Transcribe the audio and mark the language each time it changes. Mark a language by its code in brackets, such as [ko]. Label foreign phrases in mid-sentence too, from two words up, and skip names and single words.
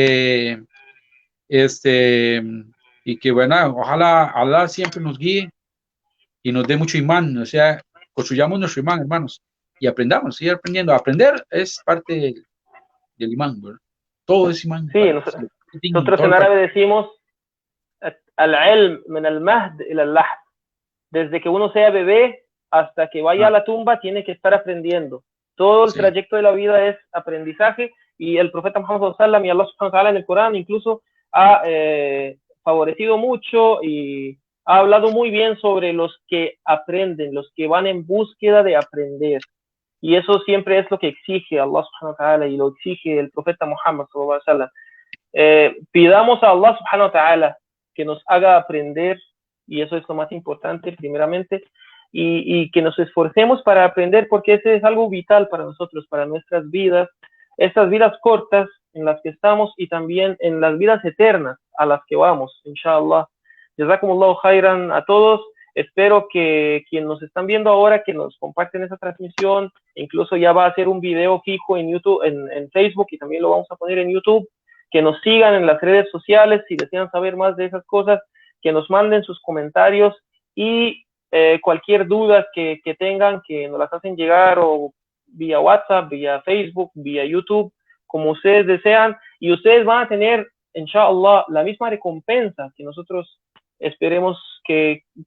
[es] Y que bueno, ojalá Allah siempre nos guíe y nos dé mucho imán, o sea, construyamos nuestro imán, hermanos, y aprendamos, seguir aprendiendo. Aprender es parte del imán, ¿verdad? Todo es imán. Sí, nosotros en árabe decimos [ar] العلم من المهد إلى اللحد. [es] Desde que uno sea bebé hasta que vaya a la tumba tiene que estar aprendiendo. Todo el trayecto de la vida es aprendizaje y el profeta Muhammad sallallahu y [ar] الله سبحانه وتعالى [es] en el Corán incluso ha favorecido mucho y ha hablado muy bien sobre los que aprenden, los que van en búsqueda de aprender. Y eso siempre es lo que exige [ar] الله سبحانه وتعالى [es] y lo exige el profeta Muhammad [ar] صلى الله عليه وسلم. [es] Pidamos a [ar] الله سبحانه وتعالى [es] que nos haga aprender, y eso es lo más importante primeramente, y que nos esforcemos para aprender, porque ese es algo vital para nosotros, para nuestras vidas, estas vidas cortas en las que estamos y también en las vidas eternas a las que vamos, inshallah. [ar] جزاكم الله خيرا [es] a todos. Espero que quienes nos están viendo ahora, que nos comparten esa transmisión, incluso ya va a ser un video fijo en YouTube, en Facebook, y también lo vamos a poner en YouTube, que nos sigan en las redes sociales si desean saber más de esas cosas, que nos manden sus comentarios y cualquier duda que tengan, que nos las hacen llegar o vía WhatsApp, vía Facebook, vía YouTube, como ustedes desean, y ustedes van a tener, inshallah, la misma recompensa que nosotros esperemos que